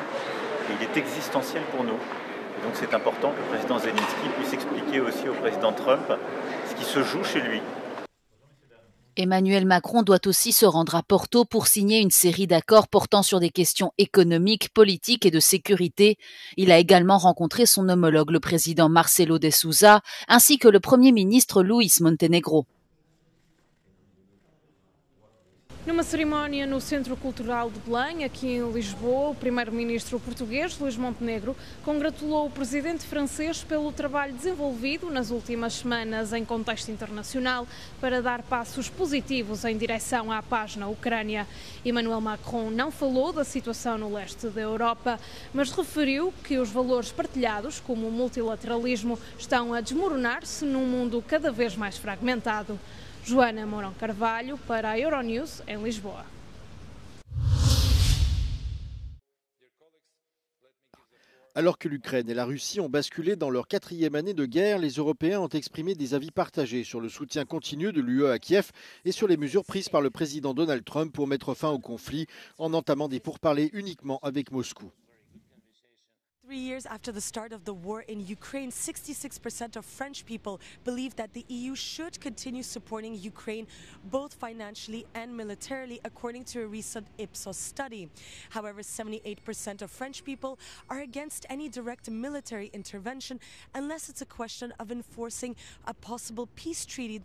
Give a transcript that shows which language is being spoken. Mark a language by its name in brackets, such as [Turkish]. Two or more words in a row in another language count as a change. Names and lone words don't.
[French] Et il est existentiel pour nous. Et donc c'est important que le président Zelensky puisse expliquer aussi au président Trump ce qui se joue chez lui. Emmanuel Macron doit aussi se rendre à Porto pour signer une série d'accords portant sur des questions économiques, politiques et de sécurité. Il a également rencontré son homologue, le président Marcelo de Sousa, ainsi que le premier ministre Luís Montenegro. [Portuguese] Numa cerimónia no Centro Cultural de Belém, aqui em Lisboa, o primeiro-ministro português, Luís Montenegro, congratulou o presidente francês pelo trabalho desenvolvido nas últimas semanas em contexto internacional para dar passos positivos em direção à paz na Ucrânia. Emmanuel Macron não falou da situação no leste da Europa, mas referiu que os valores partilhados, como o multilateralismo, estão a desmoronar-se num mundo cada vez mais fragmentado. Joana Mourão Carvalho para a Euronews em Lisboa. [French] Alors que l'Ukraine et la Russie ont basculé dans leur 4e année de guerre, les Européens ont exprimé des avis partagés sur le soutien continu de l'UE à Kiev et sur les mesures prises par le président Donald Trump pour mettre fin au conflit en entamant des pourparlers uniquement avec Moscou. [English] 3 years after the start of the war in Ukraine, 66% of French people believe that the EU should continue supporting Ukraine both financially and militarily, according to a recent Ipsos study. However, 78% of French people are against any direct military intervention unless it's a question of enforcing a possible peace treaty.